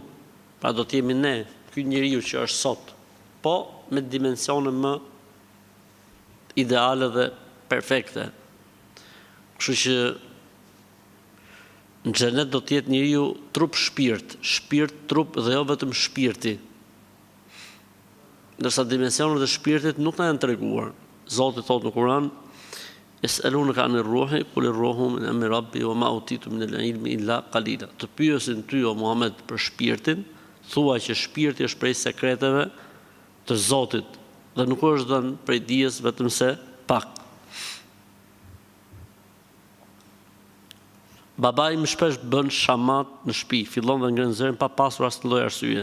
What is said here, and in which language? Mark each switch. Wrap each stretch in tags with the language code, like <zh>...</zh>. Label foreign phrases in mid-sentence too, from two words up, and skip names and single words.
<sq>Pra do të jemi ne, ky njeriu që është sot, po me dimensione më ideale dhe perfekte. Kështu që në xhenet do të jetë njeriu trup shpirt, shpirt trup dhe jo vetëm shpirti. Ndërsa dimensionet e shpirtit nuk na janë treguar. Zoti thotë në Kur'an:</sq> <ar>"يسألونك عن الروح قل الروح من أمر ربي وما أوتيتم من العلم إلا قليلا."</ar> <sq>Të pyesin ty o Muhammed për shpirtin, thua që shpirti është prej sekreteve të Zotit dhe nuk është dhënë prej dijes vetëm se pak. Babai më shpesh bën shamat në shtëpi, fillon dhe ngren zërin pa pasur asnjë lloj arsye.</sq>